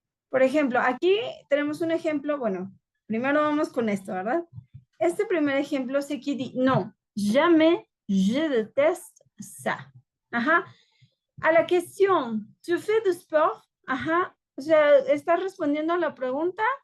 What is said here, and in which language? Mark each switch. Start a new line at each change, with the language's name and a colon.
Spanish: Por ejemplo, aquí tenemos un ejemplo, bueno, primero vamos con esto, ¿verdad? Este primer ejemplo
French: c'est qui dit non, jamais je déteste ça. A la question, ¿tu fais du sport?
Spanish: O sea, ¿estás respondiendo a la pregunta?